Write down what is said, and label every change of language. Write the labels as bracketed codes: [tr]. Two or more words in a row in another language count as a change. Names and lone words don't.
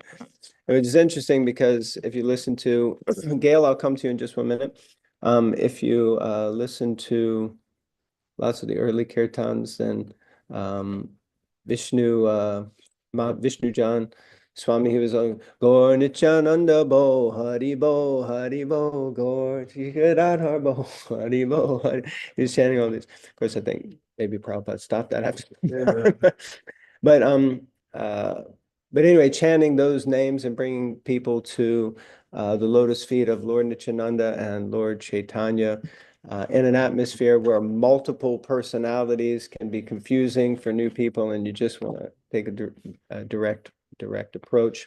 [en] Which is interesting because if you listen to Gail, I'll come to you in just 1 minute. If you listen to lots of the early kirtans, then Vishnu Jan Swami, he was on [bn] গৌর নিত্যানন্দ বল হরি বল হরি বল গৌর চিকাদাধর বল হরি বল হরি. [en] He was chanting all these. Of course, I think maybe Prabhupada stopped that after. But but anyway, chanting those names and bringing people to the lotus feet of Lord Nityananda and Lord Chaitanya in an atmosphere where multiple personalities can be confusing for new people, and you just want to take a direct approach.